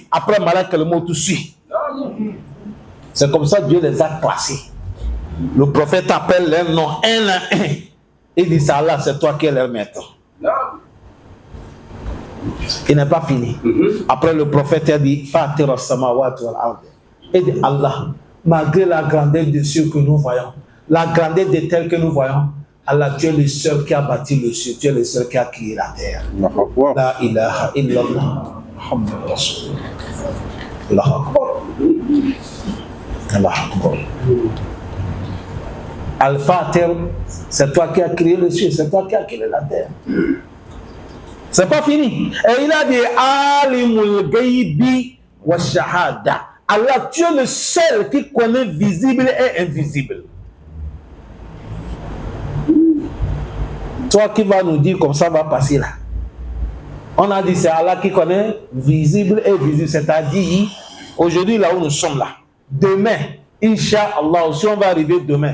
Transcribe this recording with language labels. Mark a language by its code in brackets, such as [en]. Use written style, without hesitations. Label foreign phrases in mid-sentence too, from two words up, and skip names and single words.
[fr] Après [ar] ملك الموت [fr] suit. C'est comme ça que Dieu les a classés. Le prophète appelle les noms un à un. Il dit ça là, c'est toi qui es leur maître. Il n'est pas fini. Après le prophète a dit [ar] فاطر السماوات والأرض. [fr] Il dit Allah, malgré la grandeur des cieux que nous voyons, la grandeur des terres que nous voyons, Allah, tu es le seul qui a bâti le ciel, tu es le seul qui a créé la terre. [ar] لا إله إلا الله. محمد رسول الله. الله أكبر. الله أكبر. [fr] Al-Fatir, c'est toi qui as créé le ciel, c'est toi qui as créé la terre. C'est pas fini. Et il a dit [ar] عالم الغيب والشهادة. [fr] Allah, tu es le seul qui connaît visible et invisible. Toi qui vas nous dire comme ça va passer là. On a dit c'est Allah qui connaît visible et visible. C'est-à-dire, aujourd'hui là où nous sommes là. Demain, Inch'Allah, si on va arriver demain.